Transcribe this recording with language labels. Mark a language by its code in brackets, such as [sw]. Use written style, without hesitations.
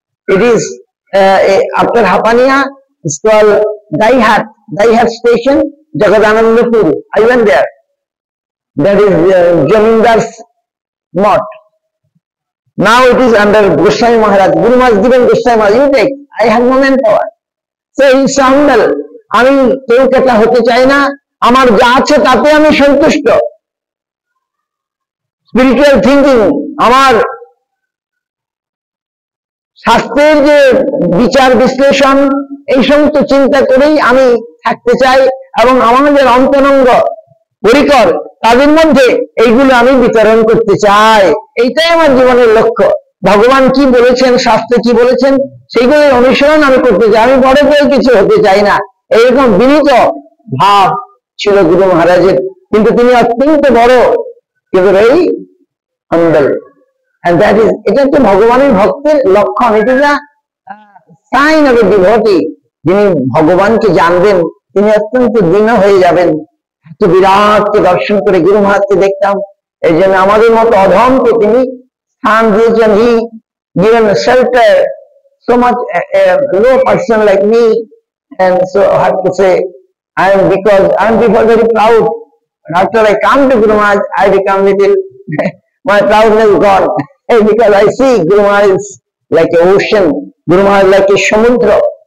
[en] It is after Hapania, it's called Daihat station, Jagadanandapur. I went there. That is Jamindar's mott. Now it is under Goswami Maharaj. Guru Maharaj given Goswami Maharaj, you take, I have no manpower. So he is humble. [bn] আমি কেউ কথা হতে চাই না, আমার যা আছে তাতে আমি সন্তুষ্ট। স্পিরিচুয়াল থিঙ্কিং, আমার শাস্ত্রের যে বিচার বিশ্লেষণ, এই সমস্ত চিন্তা করেই আমি থাকতে চাই, এবং আমাদের অন্তরঙ্গ পরিকর তাদের মধ্যে এইগুলো আমি বিতরণ করতে চাই। এইটাই আমার জীবনের লক্ষ্য। ভগবান কি বলেছেন, শাস্ত্রে কি বলেছেন, সেইগুলোর অনুসরণ আমি করতে চাই। আমি বড় করে কিছু হতে চাই না, এইরকম বিনীত ভাব ছিল গুরু মহারাজের, কিন্তু তিনি অত্যন্ত বড়, কিন্তু এই হাম্বল। [en] And that is, [bn] এটা হচ্ছে ভগবানের ভক্তের লক্ষণ। এটা না [en] Sign of a devotee. [bn] যিনি ভগবানকে জানবেন তিনি অত্যন্ত দীন হয়ে যাবেন। এত বিরাটকে দর্শন করে গুরু মহারাজকে দেখতাম, এই জন্য আমাদের মতো অধমকে তিনি স্থান দিয়েছেন। [en] He given shelter so much a low person like me, and so I have to say because I am people very proud, and after I come to Guru Maharaj I become little my proudness gone because I see Guru Maharaj is like a ocean, Guru Maharaj like a samudra.